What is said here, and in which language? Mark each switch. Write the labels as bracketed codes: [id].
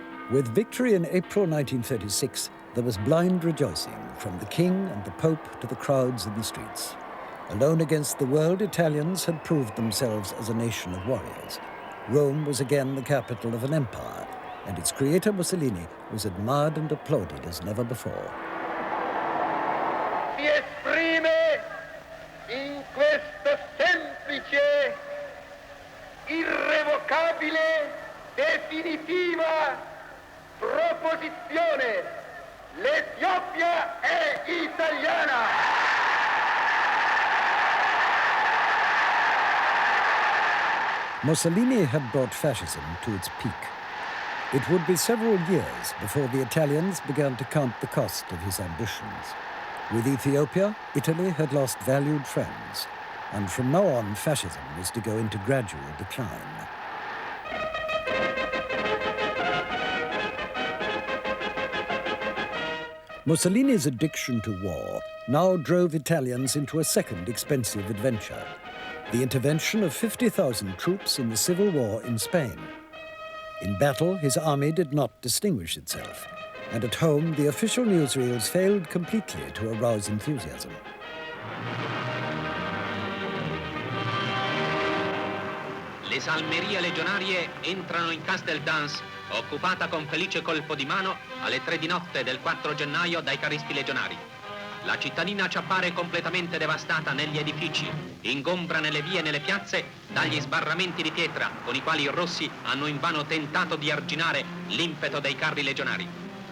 [en] With victory in April 1936, there was blind rejoicing from the king and the pope to the crowds in the streets. Alone against the world, Italians had proved themselves as a nation of warriors. Rome was again the capital of an empire, and its creator Mussolini was admired and applauded as never before. [it] Si esprime in questa semplice, irrevocabile, definitiva proposizione: l'Etiopia è italiana! [en] Mussolini had brought fascism to its peak. It would be several years before the Italians began to count the cost of his ambitions. With Ethiopia, Italy had lost valued friends, and from now on fascism was to go into gradual decline. Mussolini's addiction to war now drove Italians into a second expensive adventure: the intervention of 50,000 troops in the civil war in Spain. In battle, his army did not distinguish itself, and at home, the official newsreels failed completely to arouse enthusiasm. [it] Le salmerie legionarie entrano in Casteldans, occupata con felice colpo di mano alle 3 di notte del 4 gennaio dai caristi legionari. La cittadina ci appare completamente devastata negli edifici, ingombra nelle vie e nelle piazze dagli sbarramenti di pietra con i quali i rossi hanno invano tentato di arginare l'impeto dei carri legionari.